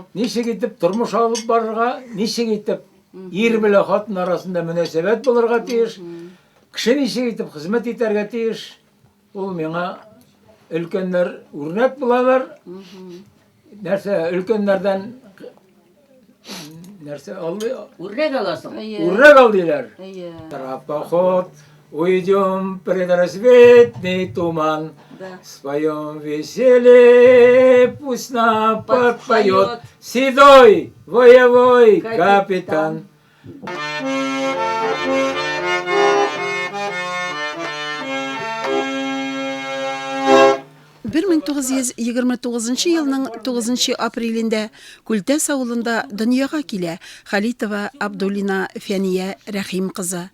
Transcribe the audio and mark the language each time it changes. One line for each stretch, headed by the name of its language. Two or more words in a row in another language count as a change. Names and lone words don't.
Tatar: Ничек итеп тормыш алып барырга, ничек итеп ир белән хатын арасында мөнәсәбәт булырга тиеш, кеше ничек итеп хезмәт итәргә тиеш, ул миңа өлкәннәр үрнәк булалар. Нәрсә, өлкәннәрдән нәрсә алды? Үрнәк аласың. Үрнәк алдылар.
Russian: Тропоход, уйдем пред рассветный туман. Споем веселье, пусть нам подпоет седой воевой капитан.
Tatar: 1929 елның 9 апрелендә Күлтәс авылында дөньяга килә Халитова Абдуллина Фәния Рәхим кызы.